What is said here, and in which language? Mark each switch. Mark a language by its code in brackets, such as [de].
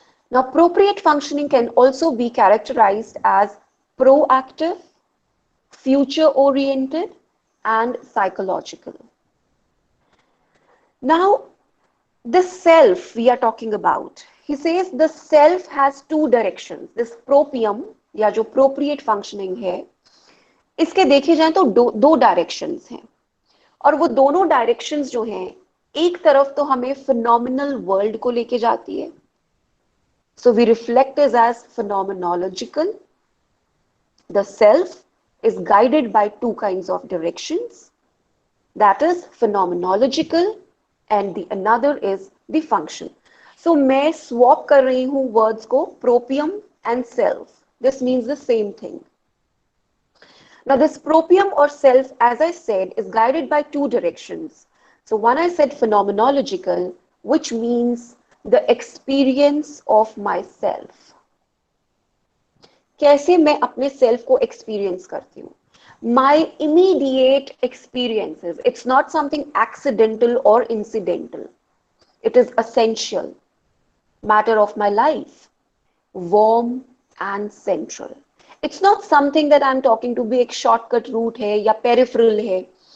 [en] Now, appropriate functioning can also be characterized as proactive, future-oriented, and psychological. Now, the self we are talking about, he says the self has two directions. [hi] This propium या जो appropriate functioning है, इसके देखे जाएं तो दो directions हैं. और वो दोनों directions जो हैं, एक तरफ तो हमें phenomenal world को लेके जाती है. [en] So we reflect this as phenomenological. The self is guided by two kinds of directions. That is phenomenological and the another is the function. [hi] So मैं swap कर रही हूँ words को propium and self. [en] This means the same thing. Now this propium or self, as I said, is guided by two directions. So one I said phenomenological, which means the experience of myself. [hi] कैसे मैं अपने self को experience करती हूँ? [en] My immediate experiences. It's not something accidental or incidental. It is essential. Matter of my life. Warm and central. It's not something that I'm talking to be a shortcut route है या peripheral है.